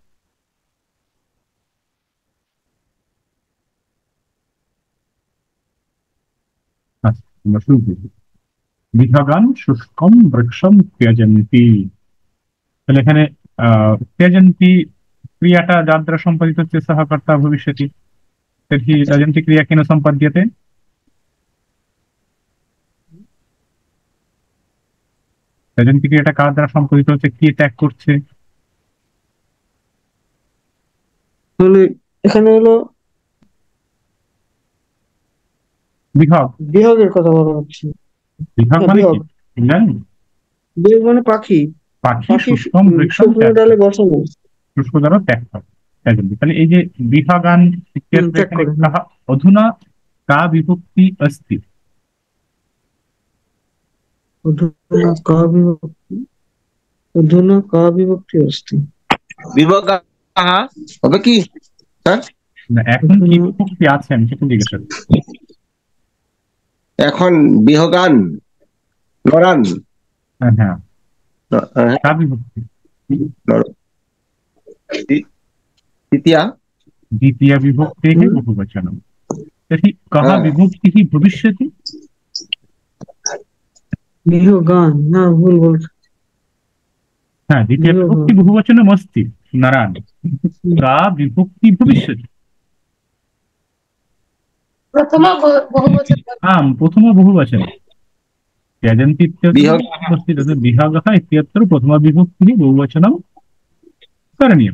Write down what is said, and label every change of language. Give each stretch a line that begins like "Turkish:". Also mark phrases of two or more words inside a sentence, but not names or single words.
Bangla: আচ্ছা, আমরা শুরু করি।
Sanskrit: विभागान शुष्कम वृक्षम त्यजन्ति।
Bangla: তাহলে এখানে ত্যজন্তি ক্রিয়াটা যার দ্বারা সম্পাদিত হচ্ছে সহ কর্তা ভবিষ্যতি।
Sanskrit: तर्हि त्यजन्ति क्रिया केन सम्पद्यते?
Bangla: त्यजन्ति क्रियाটা কার দ্বারা সম্পাদিত হচ্ছে? কে ত্যাগ করছে? তাহলে এখানে হলো বিভাগ। বিভাগের কথা বলা হচ্ছে। বিভাগ হ্যাঁ, মানে বিভাগ। কি জানেন? বিভাগ মানে পাখি। পাখি পাখি
Sanskrit: शुष्कम वृक्षम
Bangla: শুকনো ডালে বসানো। শুষ্ক দ্বারা ত্যাগ করে। त्यजन्ति। তাহলে এই যে বিভাগান ইত্যত্র ত্যাগ এখানে করে।
Sanskrit: काहा अधुना का विभक्ति अस्ति? अधुना का विभक्ति, अधुना का विभक्ति अस्ति।
Bangla: বিভাগ হবে কি স্যার? না, এখন কি বিভক্তি আছে আমি সেটা জিজ্ঞাসা করছি। এখন
Sanskrit: विहगान नरान। হ্যাঁ, का विभक्ति द्वितीया विभक्तेः बहुवचनम्। तर्हि कः विभक्तिः भविष्यति?
Bangla: বিহগান, না ভুল বলছি।
Sanskrit: हाँ, द्वितीया विभक्ति बहुवचनमस्ति नरान्, का विभक्ति भविष्यति? प्रथम बहुवचन। आम्, प्रथम बहुवचनं त्यजन्ति इत्यत्र अस्ति, तद् विभागः इत्यत्र प्रथमविभक्तिः बहुवचनं करणीयम्।